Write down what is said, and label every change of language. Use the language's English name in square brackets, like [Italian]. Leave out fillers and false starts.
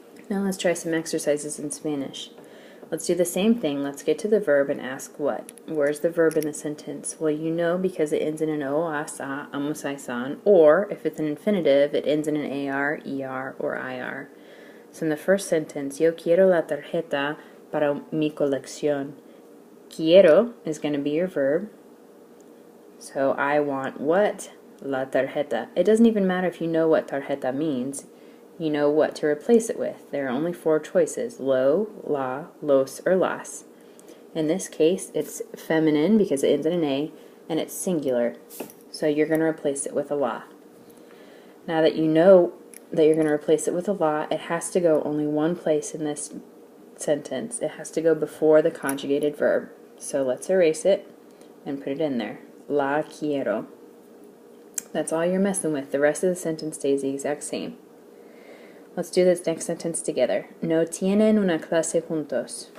[English] Now let's try some exercises in Spanish. Let's do the same thing. Let's get to the verb and ask what. Where's the verb in the sentence? Well, you know, because it ends in an o, asa, amos, san, or if it's an infinitive, it ends in an ar, er, or ir. So in the first sentence, [Spanish] yo quiero la tarjeta para mi colección. Quiero [English] is going to be your verb. So I want what? [Spanish] La tarjeta. [English] It doesn't even matter if you know what tarjeta means. You know what to replace it with. There are only four choices: lo, la, los, or las. In this case, it's feminine because it ends in an A, and it's singular. So you're going to replace it with a la. Now that you know that you're going to replace it with a la, it has to go only one place in this sentence. It has to go before the conjugated verb. So let's erase it and put it in there. [Spanish] la quiero. [English] That's all you're messing with. The rest of the sentence stays the exact same. Let's do this next sentence together. [Spanish] No tienen una clase juntos.